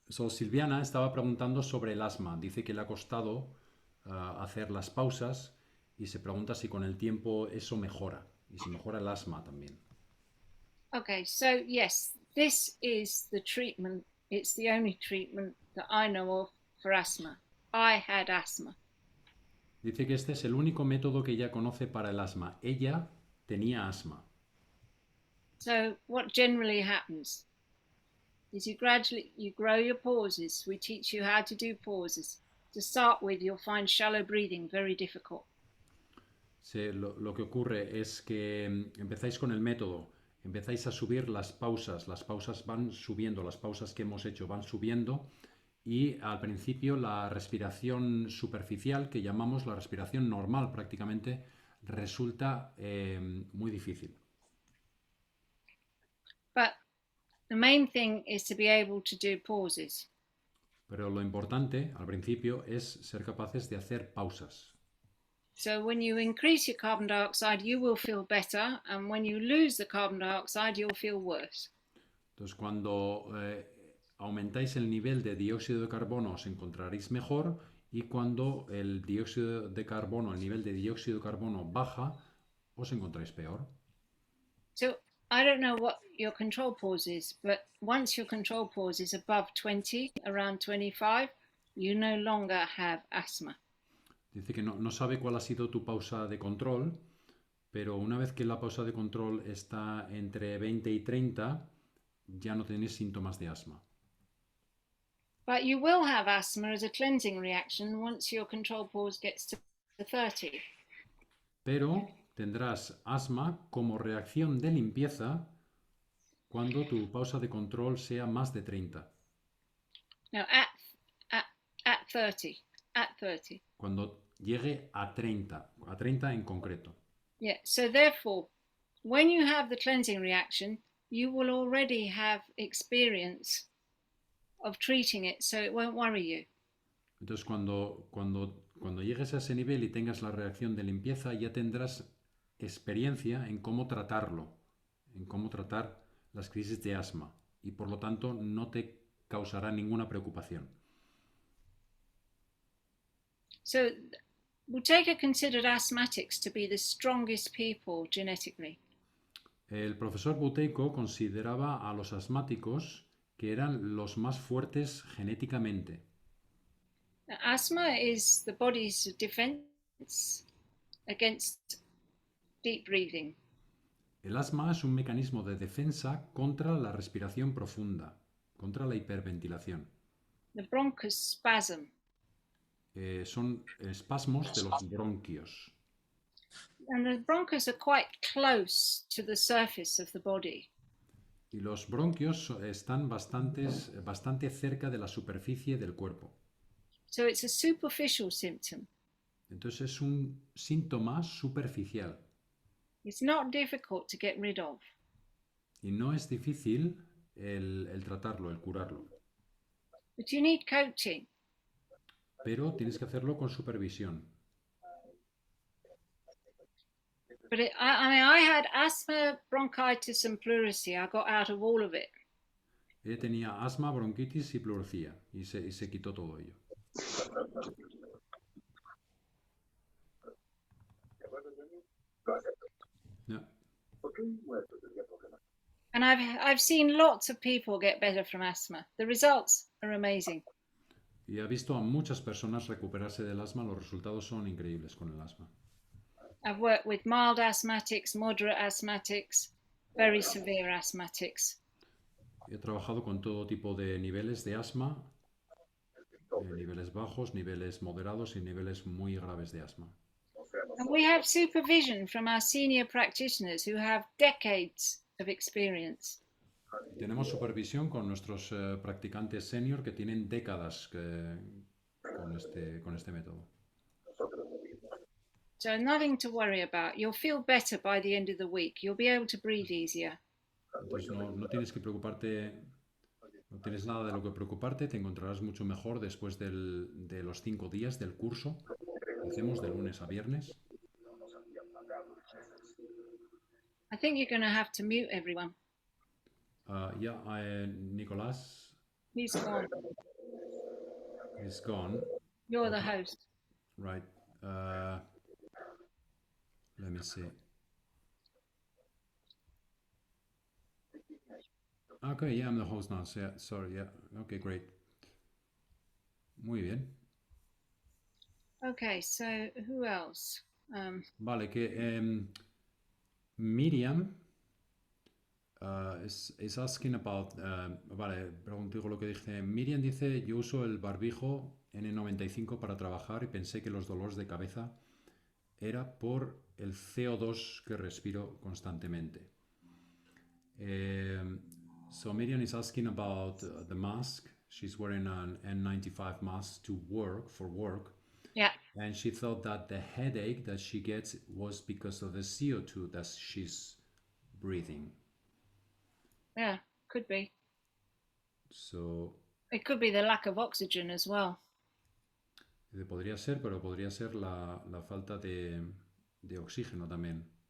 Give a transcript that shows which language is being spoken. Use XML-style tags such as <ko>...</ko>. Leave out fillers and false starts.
<es>Silviana estaba preguntando sobre el asma. Dice que le ha costado hacer las pausas y se pregunta si con el tiempo eso mejora y si mejora el asma también.</es> <en>Okay, so yes, this is the treatment. It's the only treatment that I know of for asthma. I had asthma.</en> <es>Dice que este es el único método que ella conoce para el asma. Ella tenía asma.</es> <en>So what generally happens is you grow your pauses. We teach you how to do pauses. To start with, you'll find shallow breathing very difficult.</en> <es>Lo que ocurre es que empezáis con el método, empezáis a subir las pausas van subiendo, las pausas que hemos hecho van subiendo y al principio la respiración superficial, que llamamos la respiración normal prácticamente, resulta muy difícil.</es> <en>But the main thing is to be able to do pauses.</en> <es>Pero lo importante al principio es ser capaces de hacer pausas.</es> <en>So when you increase your carbon dioxide, you will feel better, and when you lose the carbon dioxide, you'll feel worse.</en> <es>Entonces, cuando aumentáis el nivel de dióxido de carbono os encontraréis mejor y cuando el dióxido de carbono, el nivel de dióxido de carbono baja, os encontráis peor.</es> <en>So I don't know what your control pause is, but once your control pause is above 20, around 25, you no longer have asthma.</en> <es>Dice que no sabe cuál ha sido tu pausa de control, pero una vez que la pausa de control está entre 20 y 30, ya no tenéis síntomas de asma.</es> <en>But you will have asthma as a cleansing reaction once your control pause gets to 30.</en> <es>Pero tendrás asma como reacción de limpieza cuando tu pausa de control sea más de 30.</es> <en>No, at 30. At 30.</en> <es>Cuando llegue a 30 en concreto.</es> <en>Yeah, so therefore, when you have the cleansing reaction, you will already have experience of treating it, so it won't worry you.</en> <es>Entonces, cuando llegues a ese nivel y tengas la reacción de limpieza, ya tendrás experiencia en cómo tratarlo, en cómo tratar las crisis de asma, y por lo tanto no te causará ninguna preocupación.</es> <en>So Buteyko considered asthmatics to be the strongest people genetically.</en> <es>El profesor Buteyko consideraba a los asmáticos que eran los más fuertes genéticamente.</es> <en>Now, asthma is the body's defense against deep breathing.</en> <es>El asma es un mecanismo de defensa contra la respiración profunda, contra la hiperventilación.</es> <en>The bronchospasm.</en> <es>Son espasmos de los bronquios.</es> <en>And the bronchos are quite close to the surface of the body.</en> <es>Y los bronquios están bastante cerca de la superficie del cuerpo.</es> <en>So it's a superficial symptom.</en> <es>Entonces es un síntoma superficial.</es> <en>It's not difficult to get rid of.</en> <es>Y no es difícil el tratarlo, el curarlo.</es> <en>But you need coaching.</en> <es>Pero tienes que hacerlo con supervisión.</es> <en>But I had asthma, bronchitis, and pleurisy. I got out of all of it.</en> <es>Ella tenía asma, bronquitis y pleuresía. Y se quitó todo ello.</es> <en>Yeah. And I've seen lots of people get better from asthma. The results are amazing.</en> <es>Y ha visto a muchas personas recuperarse del asma. Los resultados son increíbles con el asma.</es> <en>I've worked with mild asthmatics, moderate asthmatics, very severe asthmatics.</en> <es>He trabajado con todo tipo de niveles de asma, niveles bajos, niveles moderados y niveles muy graves de asma.</es> <en>And we have supervision from our senior practitioners who have decades of experience.</en> <es>Tenemos supervisión con nuestros practicantes senior que tienen décadas con este método.</es> <en>So nothing to worry about. You'll feel better by the end of the week. You'll be able to breathe easier.</en> <es>Entonces no tienes que preocuparte, no tienes nada de lo que preocuparte, te encontrarás mucho mejor después de los 5 días del curso que hacemos de lunes a viernes.</es> <en>I think you're going to have to mute everyone. Nicolás He's gone. is gone. You're the host. Right. Let me see. Okay, yeah, I'm the host now. So, yeah, sorry, yeah. Okay, great.</en> <es>Muy bien.</es> <en>Okay, so who else?</en> <es>Vale, que</es> <en>Miriam is asking about.</en> <es>Vale, pregunto lo que dije. Miriam dice: yo uso el barbijo N95 para trabajar y pensé que los dolores de cabeza era por el CO2 que respiro constantemente.</es> <en>So Miriam is asking about the mask. She's wearing an N95 mask to work, for work. Yeah. And she thought that the headache that she gets was because of the CO2 that she's breathing. Yeah, could be. So, It could be the lack of oxygen as well.</en> <es>podría ser, pero podría ser la falta de oxígeno también.</es>